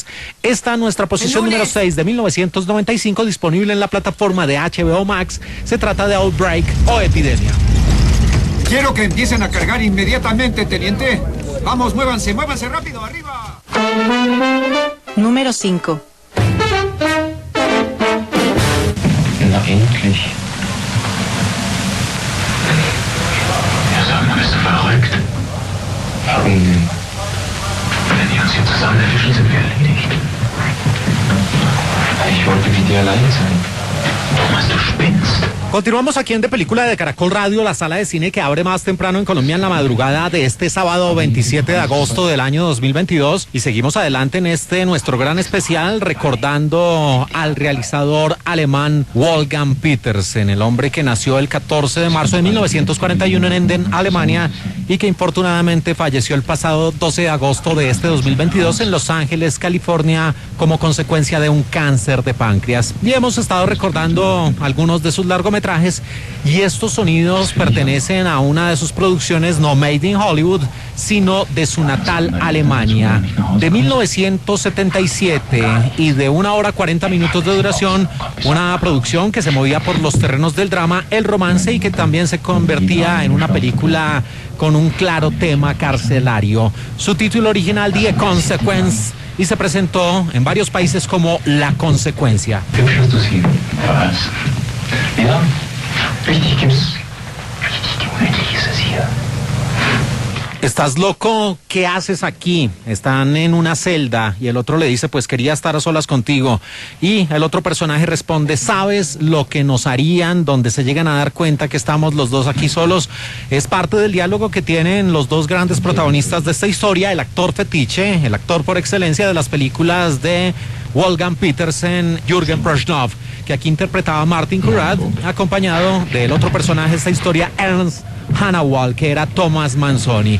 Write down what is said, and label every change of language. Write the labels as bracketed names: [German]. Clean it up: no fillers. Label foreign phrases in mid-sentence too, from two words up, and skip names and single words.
[Spanish] Esta nuestra posición número 6 de 1995, disponible en la plataforma de HBO Max. Se trata de Outbreak o Epidemia. Quiero que empiecen a cargar inmediatamente, teniente. Vamos, muévanse rápido, arriba. Número 5. [German] Na endlich. Ja, sag mal, bist du verrückt? Warum denn? Wenn die uns hier zusammen erwischen, sind wir erledigt. Ich wollte wie dir allein sein. Thomas, du spinnst. [Spanish] Continuamos aquí en De Película de Caracol Radio, la sala de cine que abre más temprano en Colombia en la madrugada de este sábado 27 de agosto del año 2022 y seguimos adelante en nuestro gran especial recordando al realizador alemán Wolfgang Petersen, el hombre que nació el 14 de marzo de 1941 en Emden, Alemania, y que infortunadamente falleció el pasado 12 de agosto de este 2022 en Los Ángeles, California, como consecuencia de un cáncer de páncreas. Y hemos estado recordando algunos de sus largometrajes y estos sonidos pertenecen a una de sus producciones no [English] made in Hollywood, [Spanish] sino de su natal Alemania, de 1977 y de 1 hora 40 minutos de duración, una producción que se movía por los terrenos del drama, el romance y que también se convertía en una película con un claro tema carcelario. Su título original, The Consequence, y se presentó en varios países como La Consecuencia. [German] Ja, richtig gemütlich ist es hier. [Spanish] ¿Estás loco? ¿Qué haces aquí? Están en una celda y el otro le dice, pues quería estar a solas contigo. Y el otro personaje responde, ¿sabes lo que nos harían donde se llegan a dar cuenta que estamos los dos aquí solos? Es parte del diálogo que tienen los dos grandes protagonistas de esta historia, el actor fetiche, el actor por excelencia de las películas de Wolfgang Petersen, Jürgen Prochnow, que aquí interpretaba a Martin Kurad, acompañado del otro personaje de esta historia, Ernst Hanawald, que era Thomas Manzoni.